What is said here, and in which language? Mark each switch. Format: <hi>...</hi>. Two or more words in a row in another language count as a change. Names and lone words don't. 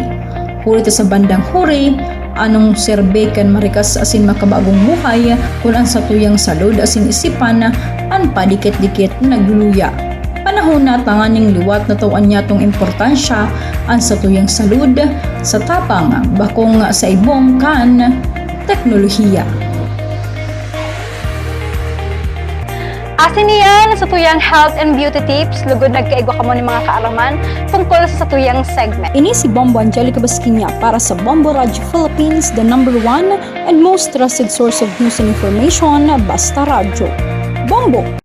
<bik>Hulit sa bandang huri, anong serbe kan marikas asin makabagong buhay kung ang satuyang salud asin isipan ang padikit-dikit nagluluya. Panahon na tanganing liwat na tawan niya tong importansya ang satuyang salud sa tapang bakong sa ibong kan teknolohiya. Asin niyan sa tuyang</bik> <en>health and beauty tips,</en> <bik>lugod nagkaigo ka mo ni mga kaalaman tungkol sa tuyang segment. Ini si Bombo Angelica Basquinya para sa Bombo Radio Philippines,</bik> <en>the #1 and most trusted source of news and information,</en> <bik>basta radyo. Bombo!</bik>